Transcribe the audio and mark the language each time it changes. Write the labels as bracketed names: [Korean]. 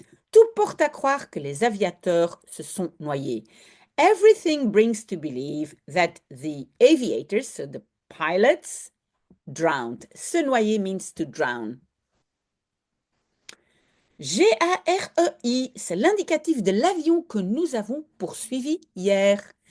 [French] Tout porte à croire que les aviateurs se sont noyés. [English] Everything brings to believe that the aviators, so the pilots, drowned. Se noyer means to drown. [French] Garei, c'est l'indicatif de l'avion que nous avons poursuivi hier.